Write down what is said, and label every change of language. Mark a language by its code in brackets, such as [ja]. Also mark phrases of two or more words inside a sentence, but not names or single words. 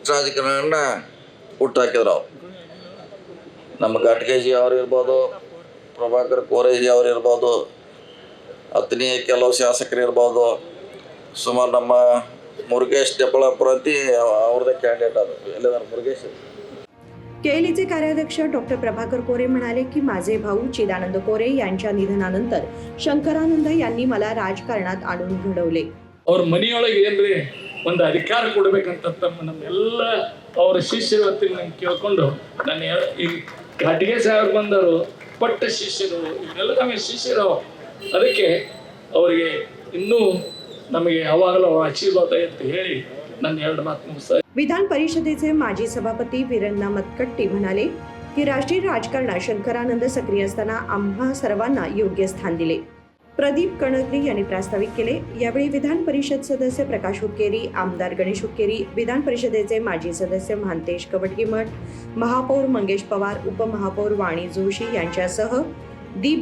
[kn] ರಾಜಕಾರಣನ ಹುಟ್ಟಾಕಿದ್ರು ಅವ್ರು. ನಮ್ಮ ಘಟ್ಗೇಜಿ ಅವ್ರು ಇರ್ಬೋದು, ಪ್ರಭಾಕರ್ ಕೋರೇಜಿ ಅವ್ರು ಇರ್ಬೋದು, ಅತನಿಯ ಕೆಲವು ಶಾಸಕರು ಇರ್ಬೋದು, ಸುಮಾರು ನಮ್ಮ ಮುರುಗೇಶ್ टेपळापूर ಅಂತಿ ಅವ್ರದ್ದೇ ಕ್ಯಾಂಡಿಡೇಟ್ ಅದು. ಎಲ್ಲದಾರ ಮುರುಗೇಶ್. [mr] केएलईचे कार्याध्यक्ष डॉक्टर प्रभाकर कोरे म्हणाले की माझे भाऊ चिदानंद कोरे यांच्या निधनानंतर ಶಂಕರಾನಂದ यांनी मला राजकारणात आणून घडवले. [kn] ಅವ್ರ ಮನೆಯೊಳಗೆ ಏನ್ರಿ ಒಂದು ಅಧಿಕಾರ ಕೊಡ್ಬೇಕಂತ ನಮ್ಮೆಲ್ಲ ಅವ್ರ ಶಿಷ್ಯರು ಹೊತ್ತಿಗೆ ನಂಗೆ ಕೇಳ್ಕೊಂಡು ನಾನು ಈ ಘಾಟಿಗೆ ಸಾಹೇಬ್ ಬಂದರು ಪಟ್ಟ ಶಿಷ್ಯರು ಇವರೆಲ್ಲ ನಮಗೆ ಶಿಷ್ಯರು. ಅದಕ್ಕೆ ಅವರಿಗೆ ಇನ್ನೂ ನಮಗೆ ಯಾವಾಗಲೂ ಆಶೀರ್ವಾದ ಅಂತ ಹೇಳಿ ನನ್ನ 2 ಮಾತು ಮುಗಿಸ್ತಾ. [mr] विधान परिषदेचे माजी सभापती वीरण्णा मतकट्टी म्हणाले की राष्ट्रीय राजकारणात शंकरानंद सक्रिय असताना आम्हा सर्वांना योग्य स्थान दिले. प्रदीप कणगरी यांनी प्रास्ताविक केले. यावेळी विधान परिषद सदस्य प्रकाश हुक्केरी, आमदार गणेश हुक्केरी, विधान परिषदेचे माजी सदस्य महांतेश कवटगीमठ, महापौर मंगेश पवार, उपमहापौर वाणी जोशी यांच्यासह डी.बी.